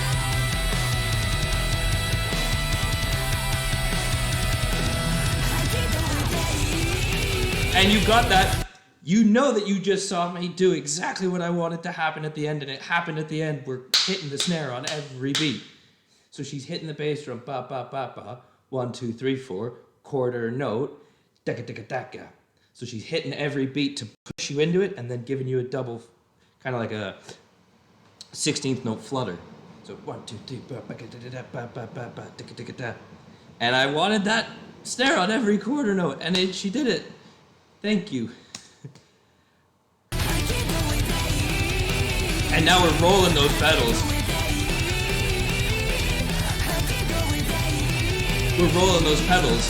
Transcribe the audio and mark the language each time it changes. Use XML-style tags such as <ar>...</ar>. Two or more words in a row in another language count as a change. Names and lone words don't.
<en>And you got that. You know that you just saw me do exactly what I wanted to happen at the end, and it happened at the end. We're hitting the snare on every beat. So she's hitting the bass drum, ba ba ba ba, 1 2 3 4, quarter note, daka daka daka. So she's hitting every beat to push you into it, and then giving you a double, kind of like a 16th note flutter. So 1 2 3 ba ba da ba ba ba ba daka daka da. And I wanted that snare on every quarter note, and she did it. Thank you. And now we're rolling those pedals. We're rolling those pedals.</en>